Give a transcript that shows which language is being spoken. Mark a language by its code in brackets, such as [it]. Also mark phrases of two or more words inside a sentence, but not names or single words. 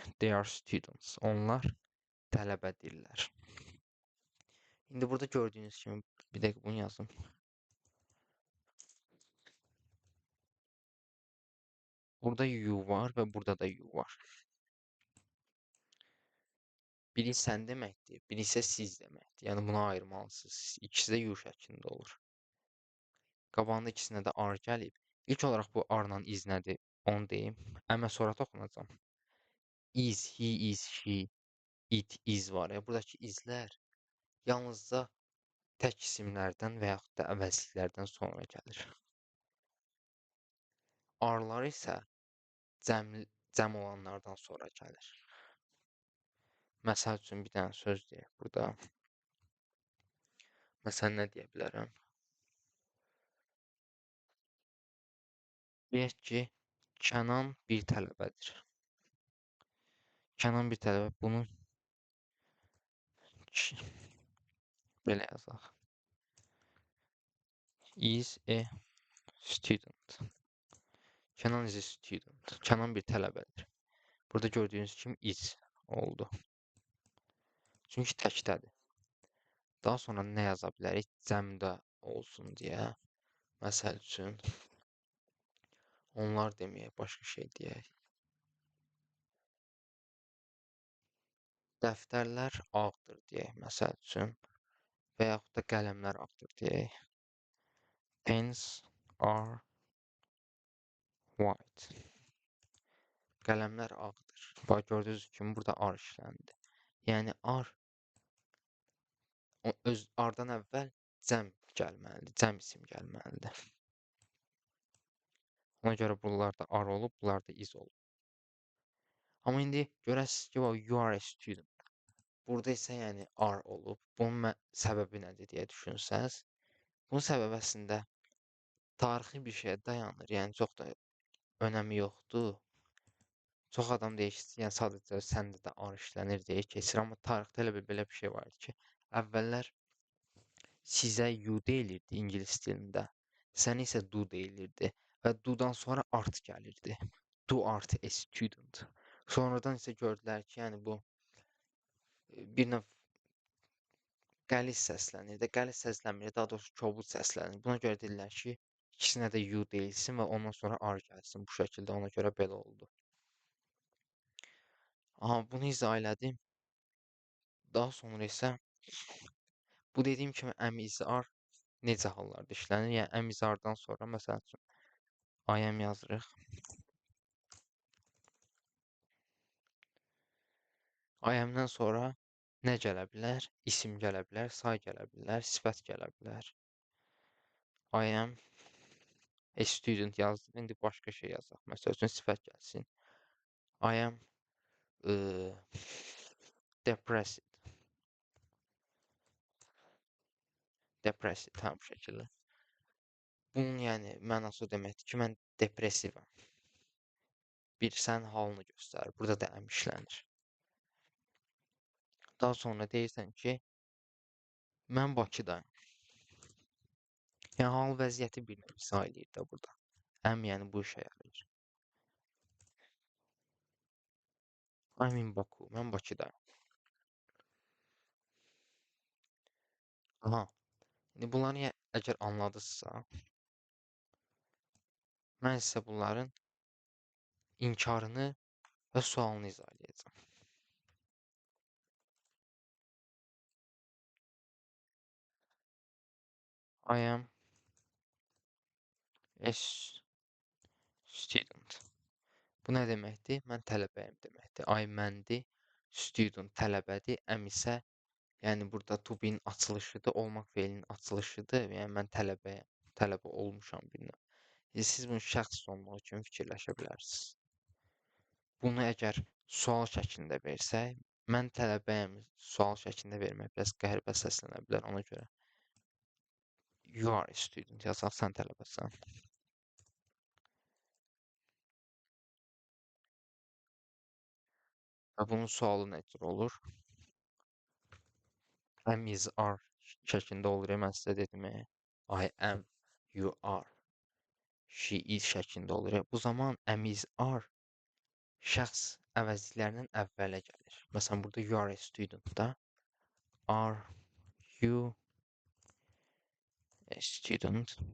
[en] They are students. [az] Onlar tələbədirlər. İndi burada gördüyünüz kimi bir dəqiqə bunu yazım. Burada you var və burada da you var. Biri sən deməkdir, biri isə siz deməkdir. Yəni buna ayırmalısınız. İkisi də you şəklində olur. Qabağında ikisinə də R gəlib. İlk olaraq bu R-la is nədir? Onu deyim. Əmə sonra toxunacam. [en] Is, he is, she, it is [az] var ya. Buradakı izlər yalnızca tək isimlərdən və yaxud da əvəzliklərdən sonra gəlir. R-lar isə cəm olanlardan sonra gəlir. Məsəl üçün bir dənə söz deyək burada. Məsələn, nə deyə bilərəm? Deyək ki, Kənan bir tələbədir. Kənan bir tələbə. Bunu belə yazaq. [en] Is a student. Kənan is a student. [az] Kənan bir tələbədir. Burada gördüyünüz kimi is oldu. Çünki təkdədir. Daha sonra nə yaza bilərik? Cəmdə olsun deyə. Məsəl üçün, onlar deməyək, başqa şey deyək. Dəftərlər ağdır deyək, məsəl üçün. Və yaxud da qələmlər ağdır deyək. [en] Pens are white. [az] Qələmlər ağdır. Bax, gördüyünüz kimi burada R işləndi. Yəni R öz R-dan əvvəl cəm gəlməlidir, cəm isim gəlməlidir. Ona görə bunlar da R olub, bunlar da is olub. Amma indi görəsiniz ki, [en] you are a student. [az] Burada isə yəni R olub. Bunun səbəbi nədir deyə düşünsəz. Bunun səbəbi əslində tarixi bir şeyə dayanır. Yəni çox da önəmi yoxdur. Çox adam deyir ki, yəni sadəcə səndə də R işlənir deyə keçir. Amma tarixdə elə belə bir şey var ki, əvvəllər sizə you deyilirdi ingilis dilində. Sənə isə do deyilirdi. Və do-dan sonra art gəlirdi. [en] Do art a student. [az] Sonradan isə gördülər ki, yəni bu bir növ qəliz səslənir də, qəliz səslənmir, daha doğrusu kobud səslənir. Buna görə deyirlər ki, ikisinə də you deyilsin və ondan sonra R gəlsin. Bu şəkildə ona görə belə oldu. Aha, bunu izah elədim. Daha sonra isə bu dediyim kimi [en] am is are [az] necə hallarda işlənir? Yəni [en] am is are-dan [az] sonra məsəl üçün [en] I am [az] yazırıq. [en] I am-dan [az] sonra nə gələ bilər? İsim gələ bilər, say gələ bilər, sifət gələ bilər. [en] I am a student yazdım. [az] İndi başqa şey yazaq. Məsəl üçün sifət gəlsin. [en] I am depressed. [az] Depressed, tam bu şəkildə. Bunun yəni mənası o deməkdir ki, mən depressivəm. Bir sən halını göstərir. Burada da am işlənir. Daha sonra deyirsən ki, mən Bakıdayım. Yəni hal vəziyyəti bir növ izah eləyir də burada. Am yəni bu işə yarayır. [en] I'm in Baku. [az] Mən Bakıdayım. Aha. İndi bunları əgər anladınızsa, mən sizə bunların inkarını və sualını izah edəcəm. [en] I am a student. [az] Bu nə deməkdir? Mən tələbəyəm deməkdir. I məndir, student tələbədir, am isə yəni burada [en] to be-nin [az] açılışıdır, olmaq feilinin açılışıdır. Yəni mən tələbəyəm, tələbə olmuşam bir növ. Siz bunu şəxs olmaq üçün fikirləşə bilərsiniz. Bunu əgər sual şəklində versək, mən tələbəyəm sual şəklində vermək biraz qəribə səslənə bilər ona görə. [en] You are a student [az] yazaq, sən tələbəsən. Və bunun sualı nə cür olur? [en] Am is are [az] şəklində olur. Mən sizə dedim. [en] I am, you are, she is [az] şəklində olur. Bu zaman [en] am is are [az] şəxs əvəzliklərinin əvvələ gəlir. Məsələn, burada [en] you are a student da. Are you a student?